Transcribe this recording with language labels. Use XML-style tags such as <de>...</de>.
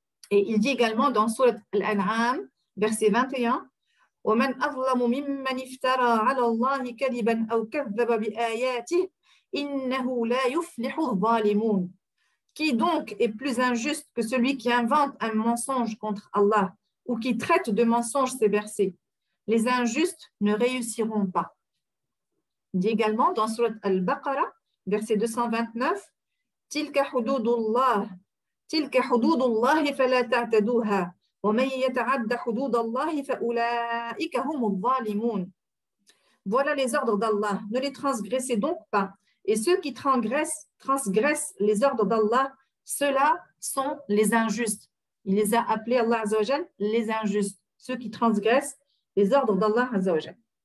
<fr>Et il dit également dans Sourate Al-An'am, verset 21,</fr> <ar>ومن أظلم ممن افترى على الله كذبا أو كذب بآياته إنه لا يفلح الظالمون.</ar> <fr>Qui donc est plus injuste que celui qui invente un mensonge contre Allah ou qui traite de mensonge ces versets? Les injustes ne réussiront pas. Il dit également dans Surat Al-Baqarah, verset 229,</fr> <ar>تلك حدود الله تلك حدود الله فلا تعتدوها ومن يتعد حدود الله فأولئك هم الظالمون.</ar> <fr>Voilà les ordres d'Allah, ne les transgressez donc pas. Et ceux qui transgressent les ordres d'Allah, ceux-là sont les injustes. Il les a appelés, Allah Azza wa Jal, les injustes, ceux qui transgressent les ordres d'Allah Azza wa Jal.</fr>